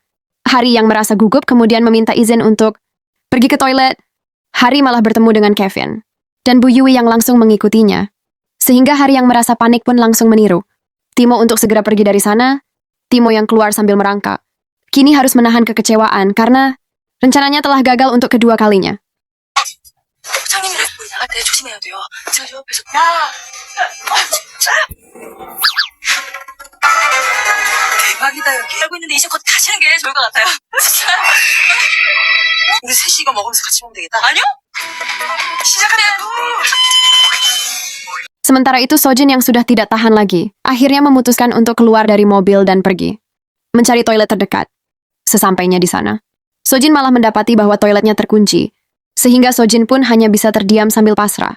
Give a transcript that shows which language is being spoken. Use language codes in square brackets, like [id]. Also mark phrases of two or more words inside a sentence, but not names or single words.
[id] Hari yang merasa gugup kemudian meminta izin untuk pergi ke toilet. Hari malah bertemu dengan Kevin dan Bu Yui yang langsung mengikutinya. Sehingga Hari yang merasa panik pun langsung meniru Timo untuk segera pergi dari sana. Timo yang keluar sambil merangkak. Kini harus menahan kekecewaan karena rencananya telah gagal untuk kedua kalinya. [ko] 부장님이랑 우리 나갈 때 조심해야 돼요. 제가 저 옆에서 야! 대박이다 여기. 알고 있는데 이제 곧 가시는 게 좋을 것 같아요. 진짜. 우리 셋이 이거 먹으면서 같이 먹으면 되겠다. 아니요? 시작하자고. [id] Sementara itu Sojin yang sudah tidak tahan lagi, akhirnya memutuskan untuk keluar dari mobil dan pergi. Mencari toilet terdekat. Sesampainya di sana, Sojin malah mendapati bahwa toiletnya terkunci, sehingga Sojin pun hanya bisa terdiam sambil pasrah.